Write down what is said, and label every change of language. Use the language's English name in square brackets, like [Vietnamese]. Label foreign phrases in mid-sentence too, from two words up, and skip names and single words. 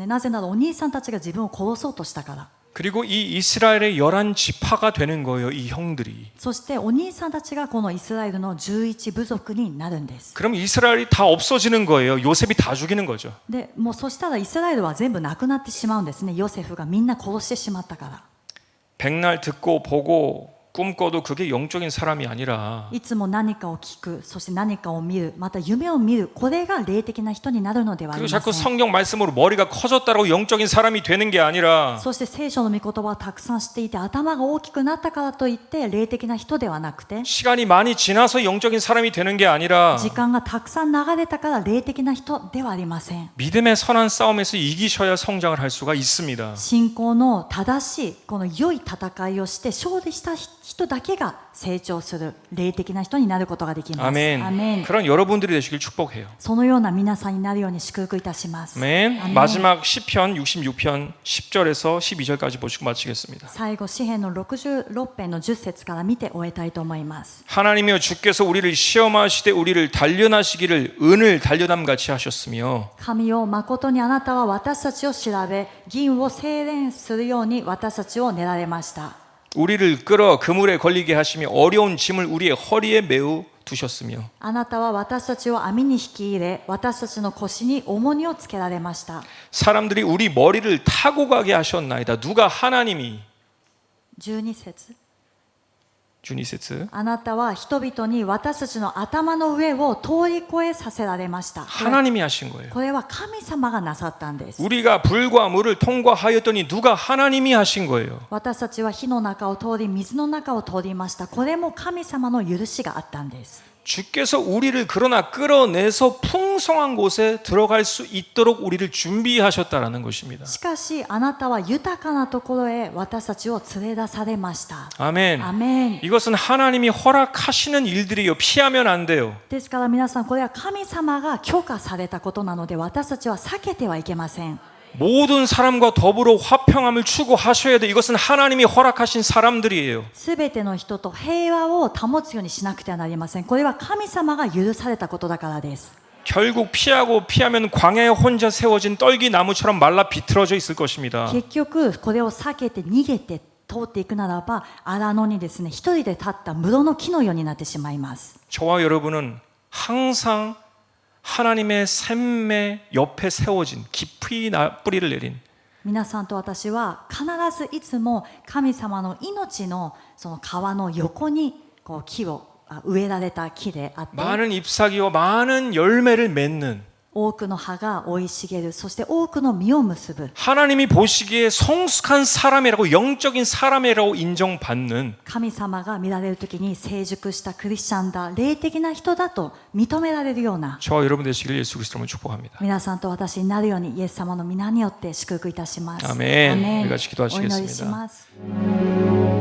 [Japanese] なぜならお兄さんたちが自分を殺そうとしたから。 [Korean] 그리고 이 이스라엘의 11지파가 되는 거예요. 이 형들이. [Japanese] そしてお兄さんたちがこのイスラエルの11部族になるんです。 [Korean] 그럼 이스라엘이 다 없어지는 거예요. 요셉이 다 죽이는 거죠. [Japanese] でもうそしたらイスラエルは全部なくなってしまうんですね。ヨセフがみんな殺してしまったから。 [Korean] 백날 듣고 보고 꿈꿔도 그게 영적인 사람이 아니라 [Japanese] いつも何かを聞く、そして何かを見る、また夢を見る、これが霊的な人になるのではあり [Korean] 그리고 [Japanese] ま [Korean] 자꾸 [Japanese] せん。 [Korean] 성경 말씀으로 머리가 커졌다라고 영적인 사람이 되는 게 아니라 [Japanese] そして聖書の御言葉をたくさん知っていて頭が大きくなったからといって霊的な人ではなくて、 [Korean] 시간이 많이 지나서 영적인 사람이 되는 게 아니라 [Japanese] 時間がたくさん流れたから霊的な人ではありません。 [Korean] 믿음의 선한 싸움에서 이기셔야 성장을 할 수가 있습니다. [Japanese] 信仰の正しいこの良い戦いをして勝利した人だけが成長する霊的な人になることができます。 [Korean] 아멘. [Japanese] アメン。 [Korean] 그런 여러분들이 되시길 축복해요. [Japanese] そのような皆さんになるように祝福いたします。 [Korean] 아멘. [Japanese] アメン。 [Korean] 마지막 시편 66편 10절에서 12절까지 보시고 마치겠습니다. [Japanese] 最後詩編の66編の10節から見て終えたいと思います。 [Korean] 하나님이여 주께서 우리를 시험하시되 우리를 단련하시기를 은을 단련함 같이 하셨으며 [Japanese] 神よ、誠にあなたは私たちを調べ、銀を精錬するように私たちを練られました。 [Korean] 우리를 끌어 그물에 걸리게 하시며 어려운 짐을 우리의 허리에 메우 두셨으며 [Japanese] あなたは私たちを網に引き入れ、私たちの腰に重荷をつけられました。 [Korean] 사람들이 우리 머리를 타고 가게 하셨나이다. 누가 하나님이 [Japanese] 12節 주니세츠 あなたは人々に私たちの頭の上を通り越えさせられました。 [Korean] 하나님이 하신 거예요. [Japanese] これは神様がなさったんです。 [Korean] 우리가 불과 물을 통과하였더니 누가 하나님이 하신 거예요. [Japanese] 私たちは火の中を通り水の中を通りました。これも神様の許しがあったんです。 [Korean] 주께서 우리를 그러나 끌어내서 풍성한 곳에 들어갈 수 있도록 우리를 준비하셨다라는 것입니다. [Japanese] しかしあなたは豊かなところへ私たちを連れ出されました。 [Korean] 아멘. [Japanese] アメン。 [Korean] 이것은 하나님이 허락하시는 일들이요. 피하면 안 돼요. [Japanese] ですから皆さん、これは神様が許可されたことなので私たちは避けてはいけません。 [Korean] 모든 사람과 더불어 화평함을 추구하셔야 돼. 이것은 하나님이 허락하신 사람들이에요. [Japanese] すべての人と平和を保つようにしなくてはなりません。これは神様が許されたことだからです。 [Korean] 결국 피하면 광야에 혼자 세워진 떨기 나무처럼 말라 비틀어져 있을 것입니다. [Japanese] 結局これを避けて逃げて通っていくならば荒野にですね、一人で立った室の木のようになってしまいます。 [Korean] 저와 여러분은 항상 하나님의 샘의 옆에 세워진 깊이 뿌리를 내린 [Japanese] 皆さんと私は必ずいつも神様の命のその川の横にこう木を植えられた木であって、 [Korean] 많은 잎사귀와 많은 열매를 맺는 [Japanese] 多くの葉が生い茂る、そして多くの実を結ぶ。 [Korean] 하나님이 보시기에 성숙한 사람이라고 영적인 사람이라고 인정받는 [Japanese] 神様が見られるときに成熟したクリスチャンだ、霊的な人だと認められるような [Korean] 저와 여러분 되시길 예수 그리스도로 축복합니다. [Japanese] 皆さんと私になるようにイエス様の皆によって祝福いたします。 [Korean] 아멘. [Japanese] アメン。 [Korean] 우리 같이 [Japanese] お祈りし [Korean] 기도하시겠습니다. [Japanese] ます。